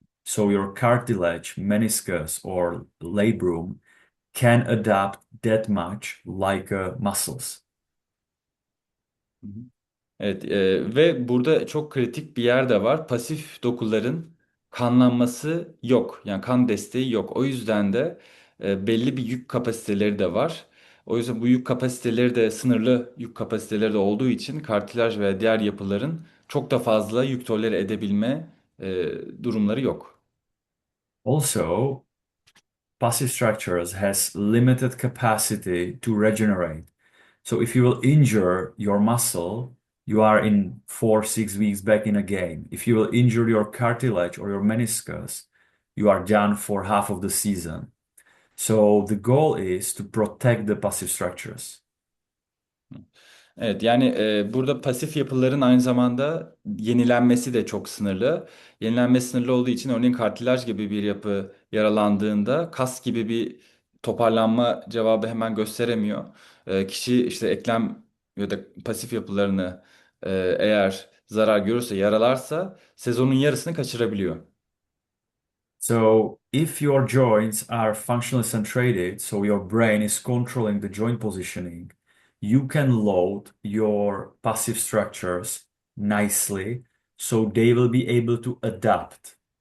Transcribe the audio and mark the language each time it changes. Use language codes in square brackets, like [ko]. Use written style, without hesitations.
[en] So your cartilage, meniscus, or labrum can adapt that much like muscles. Hı hı. [tr] Evet, ve burada çok kritik bir yer de var. Pasif dokuların kanlanması yok. Yani kan desteği yok. O yüzden de belli bir yük kapasiteleri de var. O yüzden bu yük kapasiteleri de sınırlı yük kapasiteleri de olduğu için kartilaj ve diğer yapıların çok da fazla yük tolere edebilme durumları yok. [en] Also, passive structures has limited capacity to regenerate. So if you will injure your muscle, you are in 4, 6 weeks back in a game. If you will injure your cartilage or your meniscus, you are done for half of the season. So the goal is to protect the passive structures. [tr] Evet yani burada pasif yapıların aynı zamanda yenilenmesi de çok sınırlı. Yenilenmesi sınırlı olduğu için örneğin kartilaj gibi bir yapı yaralandığında kas gibi bir toparlanma cevabı hemen gösteremiyor. Kişi işte eklem ya da pasif yapılarını eğer zarar görürse, yaralarsa sezonun yarısını kaçırabiliyor. [en] So if your joints are functionally centrated, so your brain is controlling the joint positioning, you can load your passive structures nicely, so they will be able to adapt.